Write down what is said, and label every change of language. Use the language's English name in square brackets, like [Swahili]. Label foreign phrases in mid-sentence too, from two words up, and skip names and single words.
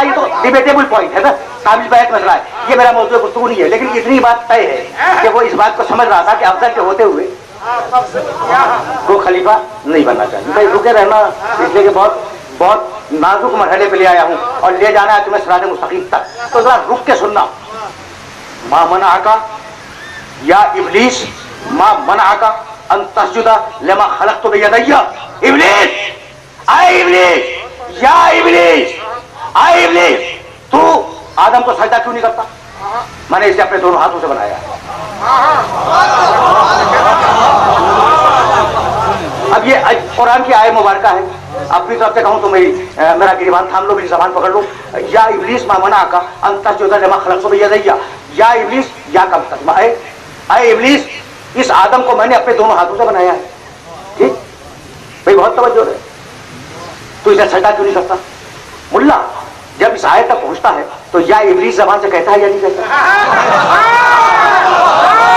[Hindi] ये तो [English] debatable point [Hindi] है ना, काबिल बहस मसला है। ये मेरा मौजूद गुफ्तगू नहीं है, लेकिन इतनी बात तय है कि वो इस बात को समझ रहा था कि अफजल के होते हुए वो खलीफा नहीं बनना चाहिए। भाई रुके रहना, इसलिए कि बहुत नाजुक मरहले पे ले आया हूँ और ले जाना है तुम्हें सिरात मुस्तकीम तक। तो जरा रुक के सुनना। [Arabic] ما منعك يا إبليس، ما منعك أن تسجد لما خلقت بيدي. [Hindi] इब्लीस, आए इब्लीस, [Arabic] يا إبليس, [Hindi] आए इब्लीस, तू आदम को सजदा क्यों नहीं करता? मैंने इसे अपने दोनों हाथों से बनाया। अब ये कुरान की आयत मुबारका है। अपनी तरफ से कहूं तो मेरा गिरबान थाम लो, मेरी जबान पकड़ लो। [Arabic] يا إبليس ما منعك أن تسجد لما خلقت بيدي. يا إبليس, [Hindi] या कम तक आए इब्लीस, इस आदम को मैंने अपने दोनों हाथों से बनाया है। ठीक भाई, बहुत तवज्जो है। तू इसे सजदा क्यों नहीं करता? मुल्ला जब इस आयत तक पहुंचता है तो [Arabic] يا إبليس [Hindi] जबान से कहता है या नहीं कहता?